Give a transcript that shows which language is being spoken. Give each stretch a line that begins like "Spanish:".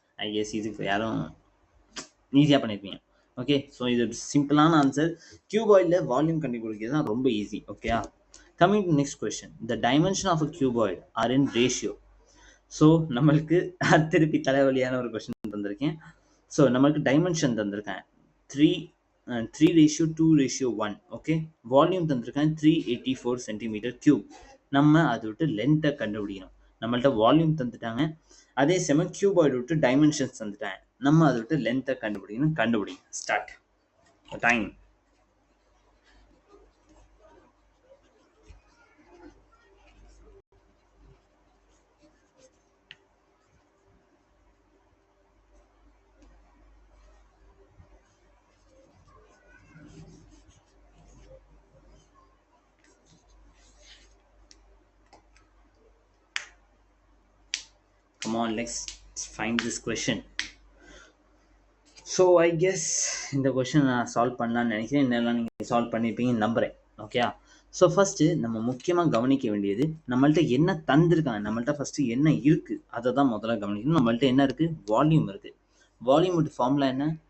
English: I guess
Tamil: இதுக்கு யாரும் ஈஸியாக பண்ணியிருப்பீங்க. ஓகே, ஸோ இது சிம்பிளான ஆன்சர். கியூபாய்டில் வால்யூம் கண்டுபிடிக்கிறது தான் ரொம்ப ஈஸி. ஓகேயா?
English: Coming to next question, the dimension of a cuboid are in ratio.
Tamil: So நம்மளுக்கு திருப்பி தலைவலியான ஒரு கொஸ்டின் தந்திருக்கேன். ஸோ நம்மளுக்கு dimension தந்திருக்கேன் 3:2:1. Okay, volume தந்திருக்கேன் 384 centimetre cube. நம்ம அதை விட்டு லென்த்தை கண்டுபிடிக்கணும். நம்மள்ட்ட வால்யூம் தந்துட்டாங்க, அதே சமயம் கியூபாய்டு விட்டு டைமென்ஷன்ஸ் தந்துட்டாங்க. நம்ம அதை விட்டு லென்த்தை கண்டுபிடிக்கணும். கண்டுபிடிங்க.
English: Start time. Come on, let's find this question. So I guess
Tamil: இந்த கொஷின் நான் சால்வ் பண்ணலான்னு நினைக்கிறேன். என்னெல்லாம் நீங்கள் சால்வ் பண்ணியிருப்பீங்கன்னு நம்புகிறேன். ஓகேயா? ஸோ ஃபஸ்ட்டு நம்ம முக்கியமாக கவனிக்க வேண்டியது, நம்மள்ட்ட என்ன தந்திருக்காங்க, நம்மள்ட்ட ஃபஸ்ட்டு என்ன இருக்குது அதை தான் முதல்ல கவனிக்கணும். நம்மள்ட்ட என்ன இருக்குது? வால்யூம் இருக்குது. வால்யூமோட ஃபார்முலா என்ன?